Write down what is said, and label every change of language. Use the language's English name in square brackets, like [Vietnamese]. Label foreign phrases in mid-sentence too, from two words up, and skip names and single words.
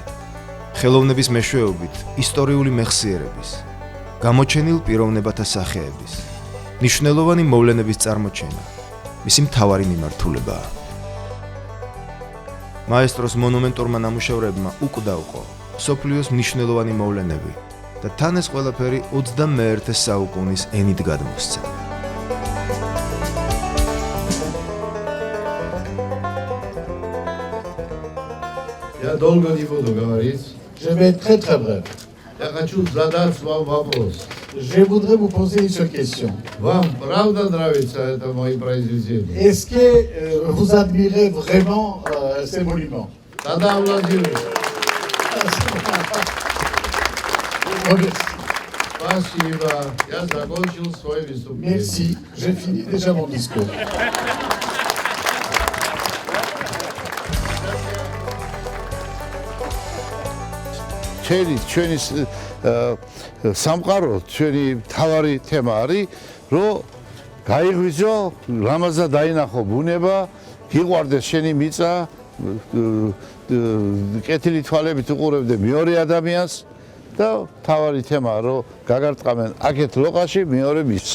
[Georgian] ხელოვნების მეშვეობით ისტორიული მეხსიერების, გამოჩენილ პიროვნებათა სახეების, მნიშვნელოვანი მოვლენების წარმოჩენა მისი მთავარი მიმართულებაა. მაესტროს მონუმენტურმა ნამუშევრებმა უკვდავყო მსოფლიოს მნიშვნელოვანი მოვლენები და თან ეს ყველაფერი 21 საუკუნის ენით გადმოსცა. [Russian] Я долго не буду говорить. [French] Je vais être très très bref. [Russian] Я хочу задать вам вопрос. [French] Je voudrais vous poser une seule question. [Russian] Вам правда нравится это мои произведения? [French] Est-ce que vous admirez vraiment ces monuments? [Russian] Тогда Владимир, спасибо. Я закончил свой выступление. [French] Merci, j'ai fini déjà mon discours. [Georgian] ჩვენი სამყარო, ჩვენი თავარი თემა არის, რომ გაიღვიძო, რამაზა დაინახო ბუნება, გიყვარდეს შენი მიწა, კეთილი თვალებით უყურებდე მეორე ადამიანს და თავარი თემაა, რომ გაგარტყამენ აქეთ ლოყაში მეორე მისცე.